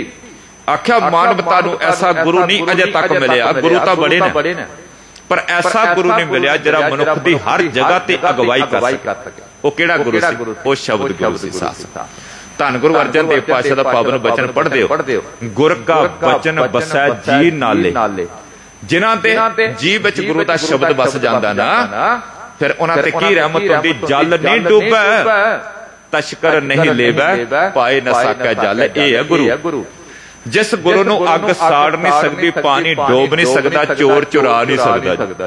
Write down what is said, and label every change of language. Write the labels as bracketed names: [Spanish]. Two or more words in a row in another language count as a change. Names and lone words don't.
[Punjabi] ਆਖਿਆ ਮਾਨਵਤਾ ਨੂੰ ਐਸਾ ਗੁਰੂ ਨਹੀਂ ਅਜੇ ਤੱਕ ਮਿਲਿਆ। ਗੁਰੂ ਤਾਂ ਬੜੇ ਨੇ, ਪਰ ਐਸਾ ਗੁਰੂ ਨਹੀਂ ਮਿਲਿਆ ਜਿਹੜਾ ਮਨੁੱਖ ਦੀ ਹਰ ਜਗ੍ਹਾ ਤੇ ਅਗਵਾਈ ਕਰ ਸਕੇ। ਉਹ ਕਿਹੜਾ ਗੁਰੂ ਸੀ? ਉਹ ਸ਼ਬਦ ਗੁਰੂ ਸੀ ਸਾਧ। ਧੰਨ ਗੁਰੂ ਅਰਜਨ ਦੇਵ ਪਾਤਸ਼ਾਹ ਦਾ ਪਾਵਨ ਬਚਨ ਪੜ੍ਹਦੇ ਹੋ, ਗੁਰ ਕਾ ਬਚਨੁ ਬਸੈ ਜੀਅ ਨਾਲੇ। ਜਿਨ੍ਹਾਂ ਦੇ ਜੀਅ ਵਿਚ ਗੁਰੂ ਦਾ ਸ਼ਬਦ ਵੱਸ ਜਾਂਦਾ ਨਾ, ਫਿਰ ਉਨ੍ਹਾਂ ਤੇ ਕੀ ਰਹਿਮਤ ਹੁੰਦੀ। ਜਲਿ ਨਹੀ ਡੂਬੈ ਤਸਕਰੁ ਨਹੀ ਲੇਵੈ, ਪਾਏ ਨ ਸਾਕੈ ਜਲ। ਇਹ ਹੈ ਗੁਰੂ। ਜਿਸ ਗੁਰੂ ਨੂੰ ਅੱਗ ਸਾੜ ਨਹੀਂ ਸਕਦੀ, ਪਾਣੀ ਡੋਬ ਨਹੀਂ ਸਕਦਾ, ਚੋਰ ਚੁਰਾ ਨਹੀਂ ਸਕਦਾ।